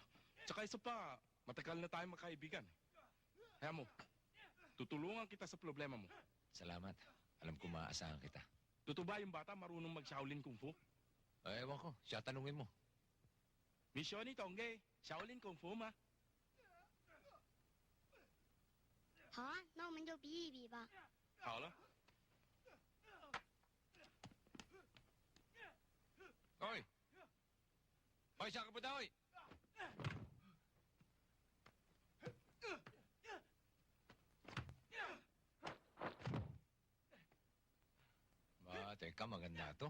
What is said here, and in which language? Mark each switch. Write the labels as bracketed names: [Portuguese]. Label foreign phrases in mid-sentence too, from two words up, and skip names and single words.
[Filipino] Tsaka isa pa, matagal na tayo magkaibigan. Kaya mo, tutulungan kita sa problema mo. Salamat. Alam ko maaasahan kita. Totoo ba yung bata marunong mag-Shaolin Kung Fu? Ewan ko, siya tanungin mo. Misyon ni Tongge, Shaolin Kung Fu ma. [Chinese] 好啊，那我们就比一比吧。好了。 [Filipino] Hoy! Hoy, saan ka punta, hoy? Teka, maganda to.